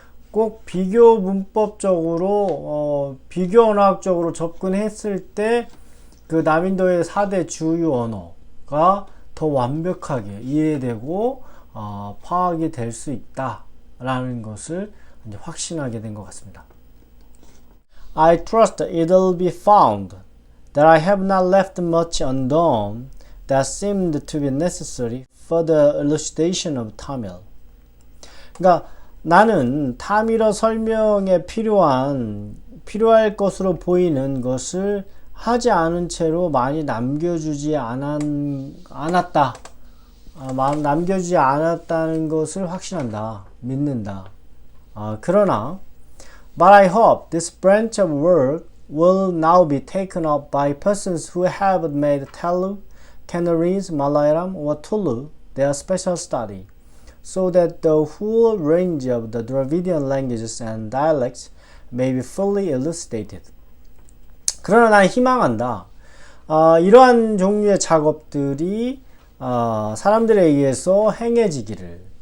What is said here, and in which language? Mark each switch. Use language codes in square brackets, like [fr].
[ko] 꼭 비교 문법적으로, 비교 언어학적으로 접근했을 때 그 남인도의 4대 주요 언어가 더 완벽하게 이해되고 파악이 될 수 있다라는 것을 이제 확신하게 된 것 같습니다. [en] I trust it'll be found that I have not left much undone that seemed to be necessary for the elucidation of Tamil. [ko] 그러니까 나는 타밀어 설명에 필요할 것으로 보이는 것을 하지 않은 채로 많이 남겨주지 않았다. 남겨주지 않았다는 것을 확신한다. 믿는다. 그러나 [en] But I hope this branch of work will now be taken up by persons who have made Telugu, Canarese, Malayalam, or Tulu their special study, so that the whole range of the Dravidian languages and dialects may be fully elucidated. [ko] 그러나 난 희망한다. 이러한 종류의 작업들이 사람들에 의해서 행해지기를.